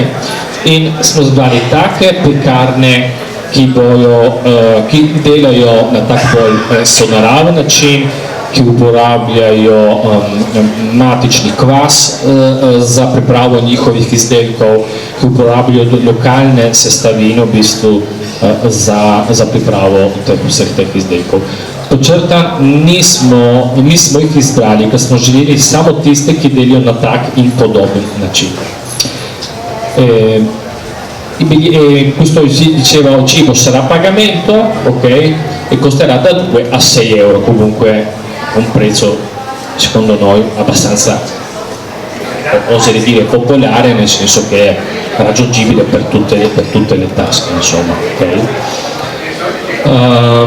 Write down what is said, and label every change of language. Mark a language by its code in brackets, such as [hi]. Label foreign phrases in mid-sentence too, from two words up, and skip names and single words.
[sl] In smo zbrali take pekarne, ki delajo na tak bolj sonaraven način, ki uporabljajo matični kvas za pripravo njihovih izdelkov, ki uporabljajo lokalne sestavine v bistvu za pripravo vseh teh izdelkov. Počrtan, nismo jih izbrali, ker smo želeli samo tiste, ki delijo na tak in podoben način. [it] Questo si diceva, il cibo sarà a pagamento, ok, e costerà da 2 a 6 euro, comunque un prezzo secondo noi abbastanza, oserei dire, popolare, nel senso che è raggiungibile per tutte le tasche, insomma, ok.